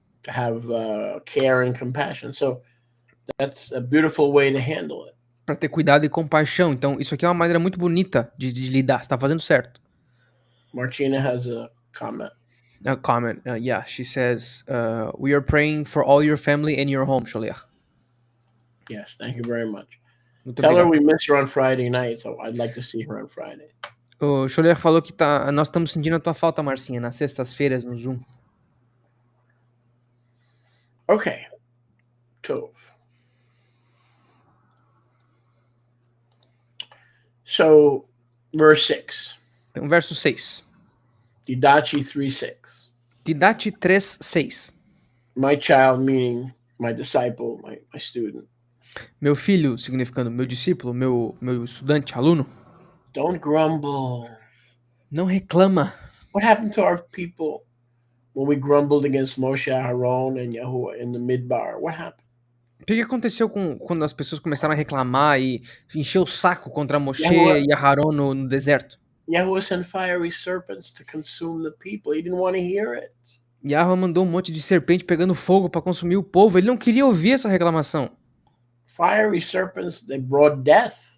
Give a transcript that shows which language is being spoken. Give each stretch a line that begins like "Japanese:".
English: to have care and compassion. So that's a beautiful way to handle it.
Portuguese: Para ter cuidado e compaixão. Então, isso aqui é uma maneira muito bonita de lidar. Você está fazendo certo.
English: Martina has a comment. A comment. Yeah, she says, we are praying for all your family and your home, Sholiach. Yes, thank you very much.
Portuguese: Muito
English: Tell her
Portuguese: obrigado.
English: we miss her on Friday night, so I'd like to see her on Friday.
Portuguese: O Sholiach falou que nós estamos sentindo a tua falta, Marcinha, nas sextas-feiras no Zoom.
English: Okay. Tov. So, verse 6.
Portuguese: Então, verso 6.
English: Didachi 3:6.
Portuguese: Didache 3:6.
English: My child, meaning my disciple, my student.
Portuguese: Meu filho, significando meu discípulo, meu estudante, aluno,
English: Don't grumble.
Portuguese: não reclama.
English: What happened to our people when we grumbled against Moshe, Aaron, and Yahuwah in the Midbar? What happened?
Portuguese: O que aconteceu quando as pessoas começaram a reclamar e encher o saco contra Moshe Yahuwah. e Aharon no deserto?
English: Yahuwah sent fiery serpents to consume the people. He didn't want to hear it.
Portuguese: Yahweh mandou um monte de serpente pegando fogo para consumir o povo. Ele não queria ouvir essa reclamação.
English: Fiery serpents, they brought death.